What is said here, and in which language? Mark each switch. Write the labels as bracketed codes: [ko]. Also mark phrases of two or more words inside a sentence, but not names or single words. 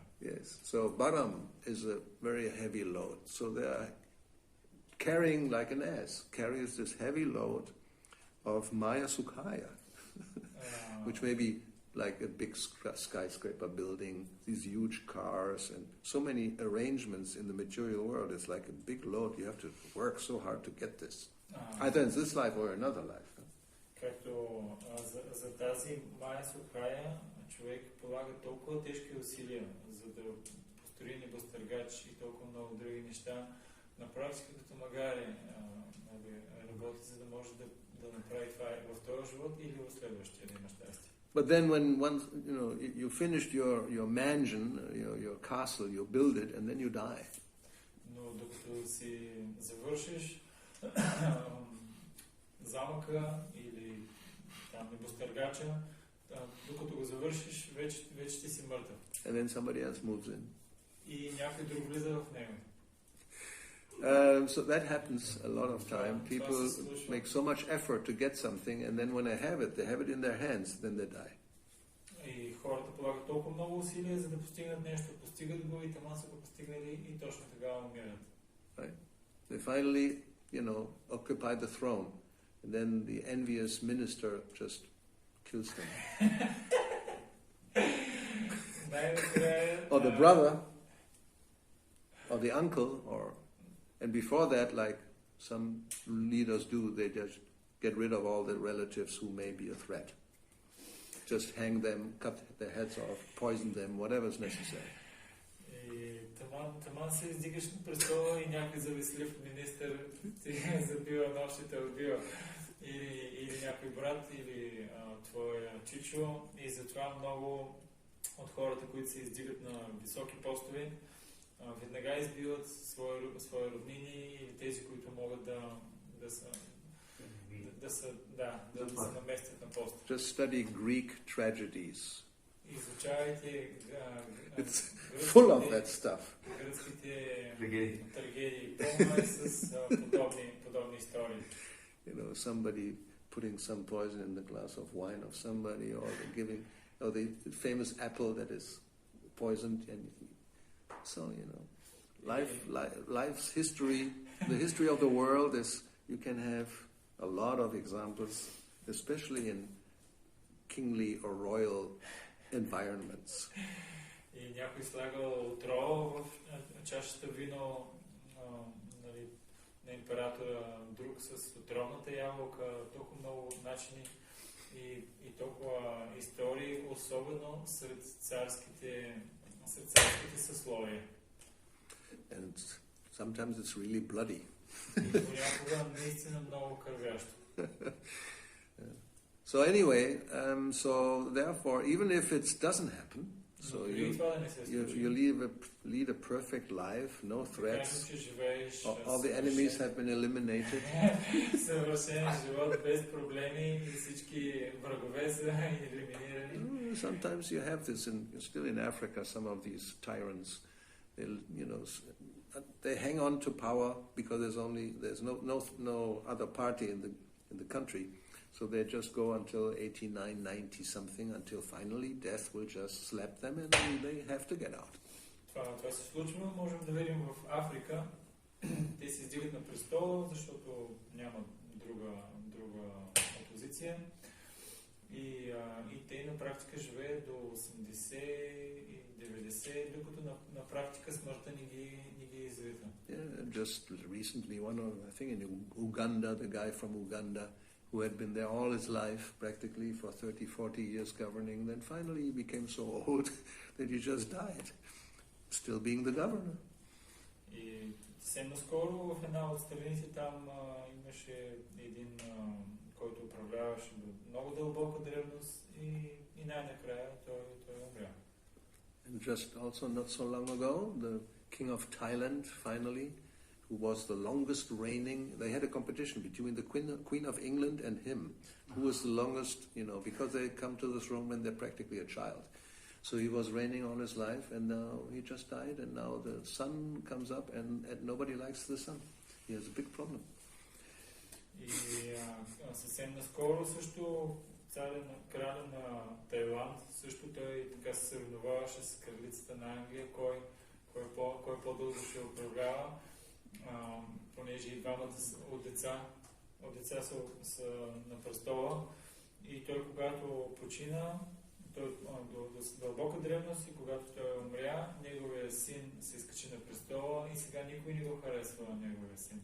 [en] Yes, so Bharam is a very heavy load, so they are carrying like an ass, carries this heavy load of [sa] माया सुखाय, [en] which may be like a big skyscraper building, these huge cars, and so many arrangements in the material world. It's like a big load. You have to work so hard to get this, either in this life or another life. [bg] Както за тази [sa] माया सुखाय, [bg] човек полага толкова тежки усилия, за да построи небостъргач и толкова много други неща, на практика като магари работи, за да може да направи това в този живот или в следващия да има щастие. [en] But then when once you finished your mansion, your castle, you build it, and then you die. [bg] Но докато си завършиш замъка или там небостъргача, докато го завършиш, вече ти си мъртъв. [en] And then somebody else moves in. [bg] И някой друг влиза в него. [en] So that happens a lot of time. People make so much effort to get something, and then when they have it in their hands, then they die. [bg] И хората полагат толкова много усилия, за да постигнат нещо, постигат го и тама са го постигнали и точно тогава умират. [en] Right? They finally, occupy the throne, and then the envious minister just kills them. Or the brother, or the uncle, and before that, like some leaders do, they just get rid of all the relatives who may be a threat. Just hang them, cut their heads off, poison them, whatever is necessary. [bg] Таман се издигаш на престола и някой завистлив министър ти забива нощите убива. Или някой брат, или твоя чичо. И затова много от хората, които се издигат на високи постове, веднага избиват свои роднини или тези, които могат да се наместят на пост. [en] Just study Greek tragedies. [bg] Изучавайте [en] It's full of that stuff. [bg] Гръцките трагедии, пълно е с подобни истории. [en] Somebody putting some poison in the glass of wine of somebody, or the famous apple that is poisoned, and so life's history, the history of the world is. You can have a lot of examples, especially in kingly or royal environments. [bg] И някой слагал отрова в чашата вино на императора, друг с отровната ябълка, толкова много начини и толкова истории, особено сред царските съсловия. [en] And sometimes it's really bloody. [bg] Понякога наистина много кървящо. [en] So anyway, so therefore, even if it doesn't happen, so you lead a perfect life, no threats, all the enemies have been eliminated. Sometimes you have this, still in Africa, some of these tyrants, they hang on to power because there's no other party in the country. So they just go until 89, 90 something, until finally death will just slap them and they have to get out. [bg] Това се случва, можем да видим в Африка. Те се издигат на престола, защото няма друга опозиция. И те на практика живеят до 80 и 90, докато на практика смъртта не ги извита. [en] Yeah, just recently, I think in Uganda, the guy from Uganda, who had been there all his life, practically for 30, 40 years governing, then finally he became so old that he just died, still being the governor. [bg] И съвсем наскоро в една от страните там имаше един, който управляваше до много дълбока древност и най-накрая той умря. [en] And just also not so long ago, the king of Thailand finally, who was the longest reigning, they had a competition between the Queen of England and him, who was the longest, because they come to the throne when they're practically a child. So he was reigning all his life, and now he just died, and now the son comes up, and nobody likes the son. He has a big problem. [bg] И съвсем наскоро също краля на Тайланд, също той така се съревноваваше с кралицата на Англия, кой по-дълго ще управлява. Понеже и двамата от деца са на престола и той когато почина, той до дълбока древност и когато той умря, неговия син се изкачи на престола и сега никой не го харесва неговия син.